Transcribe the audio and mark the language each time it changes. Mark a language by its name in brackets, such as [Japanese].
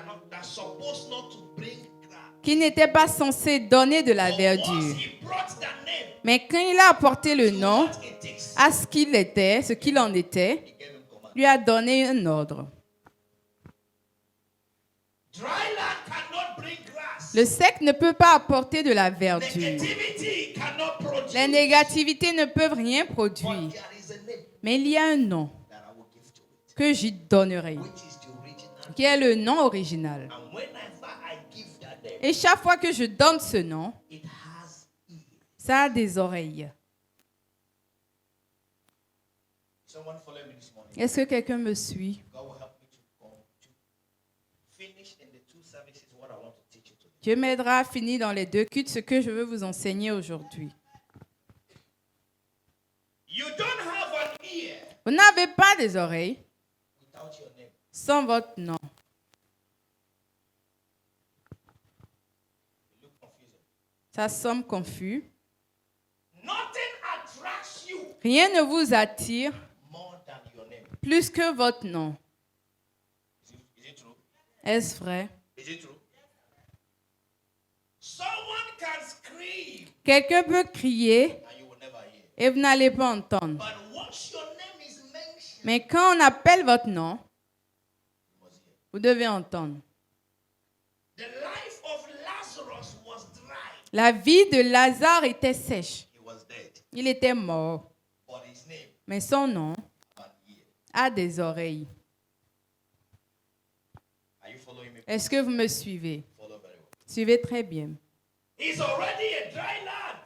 [English] That's supposed not to bring grass. [French] qui n'était pas censé donner de la [English] But [French] verdure. [English] once he brought that name [French] Mais quand il a apporté le [English] to [French] nom [English] what it is, [French] à ce qu'il était, ce qu'il en était, [English] he gave him command. [French] lui a donné un ordre. [English] Dry land cannot bring grass. [French] Le sec ne peut pas apporter de la verdure. [English] Negativity cannot produce. [French] Les négativités ne peuvent rien produire. [English] But there is a name [French] Mais il y a un nom [English] that I will give to it, [French] que j'y donnerai, [English] which is the original. [French] qui est le nom original. [English] And whenever I give that name, [French] Et chaque fois que je donne ce nom, [English] it has ears. [French] ça a des oreilles. [English] Someone follow me this morning. [French] Est-ce que quelqu'un me suit? [English] God will help me to finish in the 2 services what I want to teach you today. [French] Dieu m'aidera à finir dans les 2 cultes ce que je veux vous enseigner aujourd'hui. [English] You don't have an ear [French] Vous n'avez pas des oreilles [English] without your name. [French] sans votre nom. [English] You look confused. [French] Ça semble confus. [English] Nothing attracts you [French] Rien ne vous attire [English] more than your name. [French] plus que votre nom. [English] Is it true? [French] Est-ce vrai? [English] Is it true? Someone can scream [French] Quelqu'un peut crier [English] and you will never hear. [French] et vous n'allez pas entendre. [English] But once your name is mentioned, [French] Mais quand on appelle votre nom, [English] you must hear. [French] vous devez entendre. [English] The life of Lazarus was dry. [French] La vie de Lazare était sèche. [English] He was dead. [French] Il était mort. [English] But his name [French] Mais son nom [English] had an ear. [French] a des oreilles. [English] Are you following me? [French] Est-ce que vous me suivez? [English] Follow very well. [French] Suivez très bien. [English] He's already a dry land.